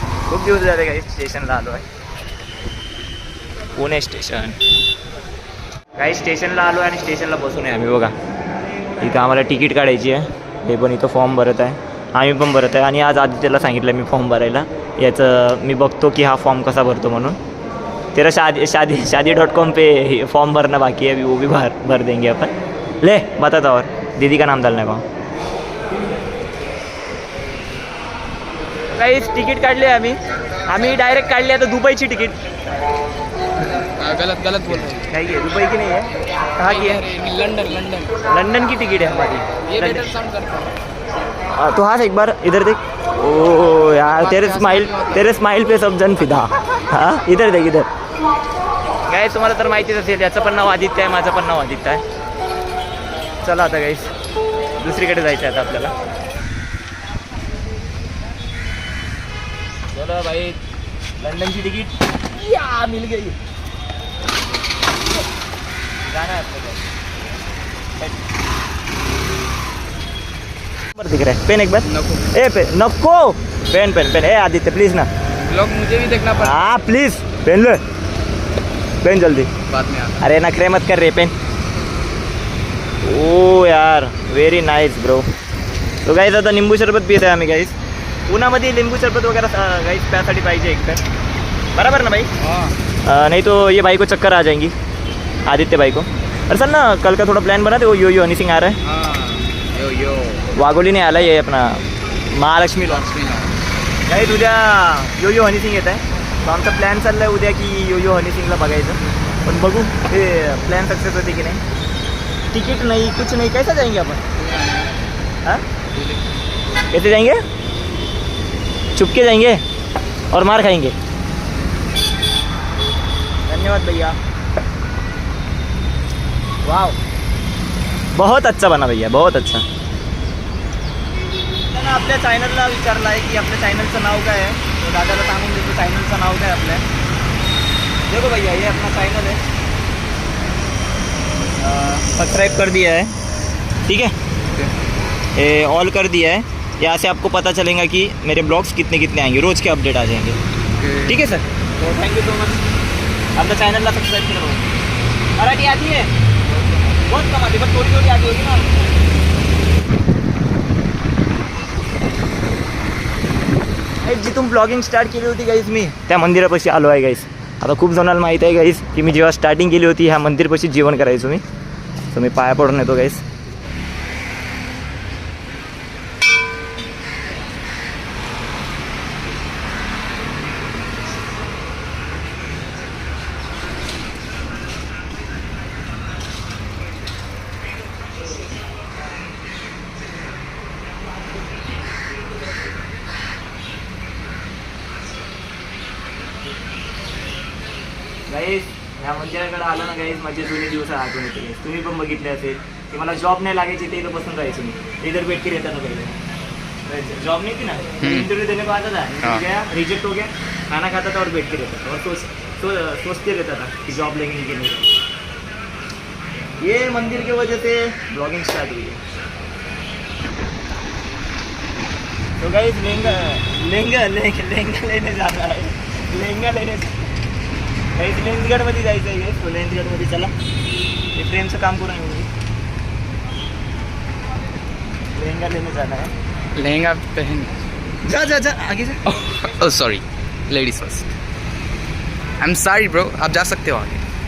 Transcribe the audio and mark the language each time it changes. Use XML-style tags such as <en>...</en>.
<mr>खूप दिवस झाले काही स्टेशनला आलो आहे. पुणे स्टेशन. काही स्टेशनला आलो आहे आणि स्टेशनला बसून आहे आम्ही बघा. इथं आम्हाला तिकीट काढायची आहे. हे पण इथं फॉर्म भरत आहे. आम्ही पण भरत आहे. आणि आज आदित्यला सांगितलं मी फॉर्म भरायला. याचं मी बघतो की हा फॉर्म कसा भरतो म्हणून.</mr> <hi>तेरा शादी.com पे फॉर्म भरना बाकी है, वो भी भर देंगे अपन. ले बताता. और दीदी का नाम डालना है.</hi> <mr>काही तिकीट काढले आम्ही डायरेक्ट काढली आता दुबईची तिकीट.</mr> <hi>गलत बोल रहे.</hi> <mr>काय घे दुबई की नाही आहे?</mr> <hi>कहा की है? लंदन की टिकट है हमारी. ये बेटर साउंड करता है. तो हाँ एक बार इधर देख. ओ यार तेरे स्माइल पे सब जन फिदा. हाँ इधर देख इधर.</hi> <mr>काय तुम्हाला तर माहितीच असेल, याचं पण नाव आदित्य आहे, माझं पण नाव आदित्य आहे. चला आता गाईस दुसरीकडे जायचं आहे आता आपल्याला.</mr> <hi>चलो भाई लंदन की टिकट या मिल गई. जाना है आपको. दिख रहा है पेन एक बार.</hi> <mr>नको. ए पेन नको. पेन ए आदित्य प्लीज ना.</mr> <hi>ब्लॉग मुझे भी देखना पड़ा. हाँ प्लीज पेन ले. पेन जल्दी. बाद में आता. अरे नखरे मत कर रे. पेन. ओ यार</hi> <en>Very nice bro.</en> <mr>तो गाईज आता लिंबू सरबत पित आहे आम्ही गाईज. उन्हामध्ये लिंबू सरबत वगैरह गाइस प्यासाठी पाहिजे एक तर.</mr> <hi>बराबर ना भाई? हाँ. नहीं तो ये भाई को चक्कर आ जाएंगी, आदित्य भाई को. अरे सर ना कल का थोड़ा प्लान बना दे. वो यो हनी सिंह आ रहा है. हाँ. यो वाघोली नहीं आला ये अपना महालक्ष्मी लॉन्च.</hi> <mr>गाईस उद्या यो हनी सिंग येत आहे. तो आमचा प्लॅन चालला आहे उद्या की यो हनी सिंगला बघायचं. पण बघू ते प्लॅन सक्सेस होते की नाही.</mr> <hi>तिकीट नहीं कुछ नहीं, कैसा जाएंगे अपन? हाँ कैसे जाएंगे? चुपके जाएंगे और मार खाएंगे. धन्यवाद भैया. वाव बहुत अच्छा बना भैया, बहुत अच्छा.</hi> <mr>त्यांना आपल्या चॅनलला विचारलं आहे की आपल्या चॅनलचं नाव काय आहे. तो दादाला सांगून देतो चॅनलचं नाव काय आपल्या.</mr> <hi>देखो भैया ये अपना चैनल है. सब्सक्राइब कर दिया है. ठीक है, ये ऑल कर दिया है. यहाँ से आपको पता चलेगा कि मेरे ब्लॉग्स कितने आएंगे, रोज़ के अपडेट आ जाएंगे. ठीक है सर. तो</hi> <en>Thank you so much.</en> <mr>आपल्या चॅनलला सबस्क्राईब करा.</mr> <hi>मराठी आती है बहुत कम आती, बस थोड़ी आती होगी ना.</hi> <mr>जिथून ब्लॉगिंग स्टार्ट केली होती गाईस मी त्या मंदिरापाशी आलो आहे गाईस. आता खूप जणांना माहीत आहे गाईस की मी जेव्हा स्टार्टिंग केली होती ह्या मंदिरपाशी जेवण करायचो मी. तर मी पाया पडून येतो गाईस. गाईस ह्या मंदिराकडे आलो ना गाईस माझे जुने दिवस आठवण येते guys. तुम्ही पण बघितले असेल की मला जॉब नाही लागायची ते इथं बसून राहायचो मी</mr> <hi>इधर बैठ के रहता था पहले जॉब नहीं थी ना इंटरव्यू देने को आता था हाँ। गया रिजेक्ट हो गया खाना खाता था और बैठ के रहता था और सोचते रहता था कि जॉब लेंगे कि नहीं। ये मंदिर की वजह से ब्लॉगिंग स्टार्ट हुई है। तो गाइस लहंगा लहंगा लहंगा लेने जाना है लहंगा लेने गाइस</hi> <mr>लेन्सगडमध्ये जायचं आहे गाइस तो लेन्सगडमध्ये चला हे फ्रेमचं काम करून येऊ</mr> <hi>लहंगा लेने जाना है लहंगा पहन जा जा जा आगे जा</hi> <en>oh sorry ladies first I am sorry bro</en> <hi>आप जा सकते हो आगे</hi>